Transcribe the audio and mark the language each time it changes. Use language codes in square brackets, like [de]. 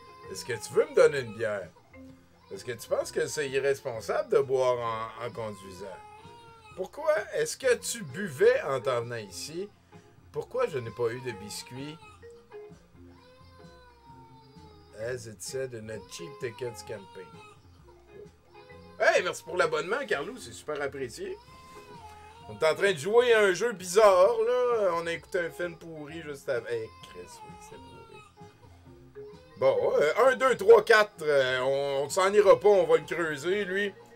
[fr] Est-ce que tu veux me donner une bière? Est-ce que tu penses que c'est irresponsable de boire en conduisant? Pourquoi est-ce que tu buvais en t'en venant ici? Pourquoi je n'ai pas eu de biscuits? [en] As it said in a cheap tickets campaign. [fr] Hey, merci pour l'abonnement, Carlou, c'est super apprécié. On est en train de jouer à un jeu bizarre, là. On a écouté un film pourri juste avant. Hey, Chris, oui, c'est pourri. Bon, 1, 2, 3, 4, on s'en ira pas, on va le creuser, lui.